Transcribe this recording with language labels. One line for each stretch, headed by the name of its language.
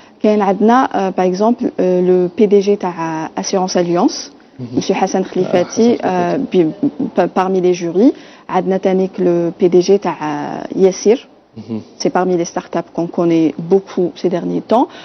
Arabic: كاين عندنا
French: par exemple le PDG
Arabic: تاع
French: Assurance Alliance Monsieur Hassan Khlifati parmi les jurys.
Arabic: عندنا تانيك le PDG تاع Yassir.
French: C'est parmi les startups qu'on connaît beaucoup ces derniers temps.